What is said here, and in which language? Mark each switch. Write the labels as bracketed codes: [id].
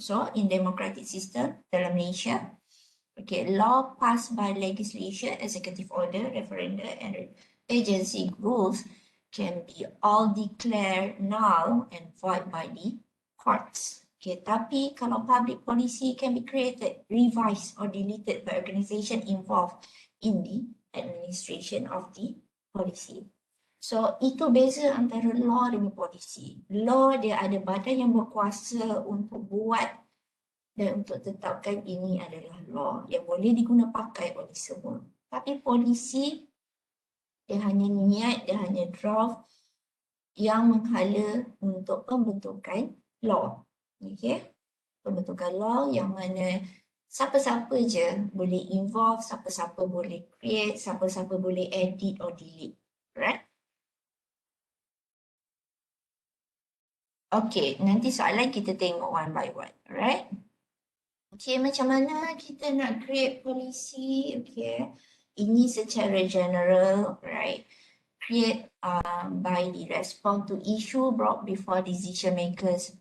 [en] So, in democratic system [ms] dalam Malaysia, [en] okay, law passed by legislation, executive order, referenda, and agency rules can be all declared null and void by the courts. Okay, [ms] tapi kalau [en] public policy can be created, revised or deleted by organisation involved in the administration of the policy. [ms] So, itu beza antara law dengan polisi. Law dia ada badan yang berkuasa untuk buat dan untuk tetapkan ini adalah law yang boleh diguna pakai oleh semua. Tapi polisi, dia hanya niat, dia hanya draft yang menghala untuk pembentukan law. Okay? Pembentukan law yang mana siapa-siapa je boleh involve, siapa-siapa boleh create, siapa-siapa boleh edit or delete. Right? Okay, nanti soalan kita tengok [en] one by one. [ms] Right? Okay, macam mana kita nak create policy? Okay, ini secara general, right? [en] Create by the response to issue brought before decision makers.